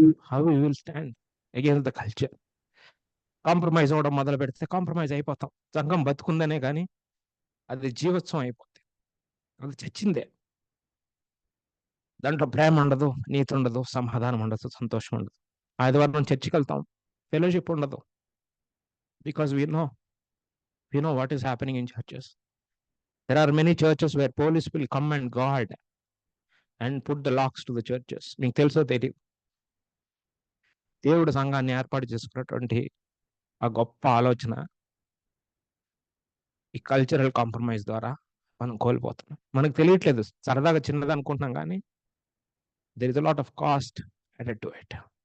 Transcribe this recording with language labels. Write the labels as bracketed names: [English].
[English] How you will stand against the culture? [Telugu] Compromise అవ్వడం మొదలు పెడితే కాంప్రమైజ్ అయిపోతాం. సంఘం బతుకుందనే కానీ అది జీవోత్సవం అయిపోతుంది. అది చచ్చిందే. దాంట్లో ప్రేమ ఉండదు, నీతి ఉండదు, సమాధానం ఉండదు, సంతోషం ఉండదు. ఆదివారం చర్చికి వెళ్తాం, ఫెలోషిప్ ఉండదు. [English] Because we know what is happening in churches. There are many churches where police will come and guard and put the locks to the churches. [Telugu] మీకు తెలుసో తెలియదు, దేవుడు సంఘాన్ని ఏర్పాటు చేసుకున్నటువంటి ఆ గొప్ప ఆలోచన ఈ కల్చరల్ కాంప్రమైజ్ ద్వారా మనం కోల్పోతున్నాం. మనకు తెలియట్లేదు, సరదాగా చిన్నది అనుకుంటున్నాం, కానీ [English] There is a lot of cost added to it.